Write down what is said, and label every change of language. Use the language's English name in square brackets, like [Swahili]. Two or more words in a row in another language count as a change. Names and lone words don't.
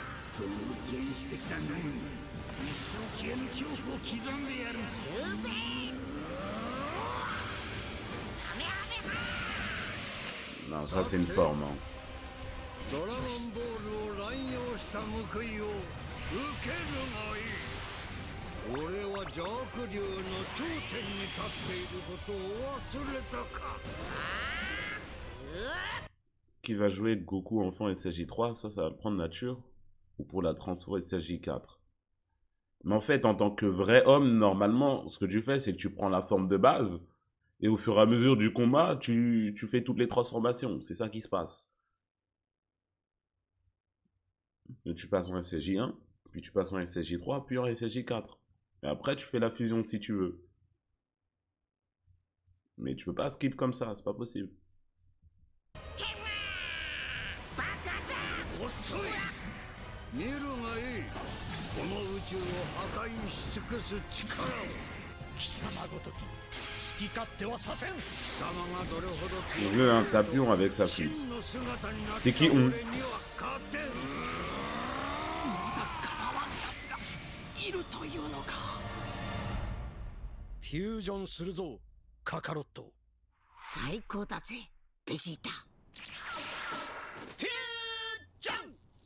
[Japanese] その原始的な脳に一生消えぬ恐怖を刻んでやる。 [French] Non, ça c'est une forme. Hein. [Japanese] ドラゴンボールを乱用した報いを受けるがいい。俺はジャーク竜の頂点に立っていることを忘れたか。 [French] Qui va jouer Goku enfant SSJ3? Ça va le prendre nature. Ou pour la transfo SSJ4? Mais en fait, en tant que vrai homme, normalement, ce que tu fais, c'est que tu prends la forme de base. Et au fur et à mesure du combat, tu fais toutes les transformations. C'est ça qui se passe. Et tu passes en SSJ1, puis tu passes en SSJ3, puis en SSJ4. Et après, tu fais la fusion si tu veux. Mais tu peux pas skip comme ça, c'est pas possible. [Japanese] 見るがいい。この宇宙を破壊し尽くす力を。貴様ごとき好き勝手はさせん。貴様がどれほど [French] Il veut un tapion avec sa flûte. C'est qui on? [Japanese] いるというのか。フュージョンするぞ、カカロット。最高だぜ、ベジータ。フュージョン。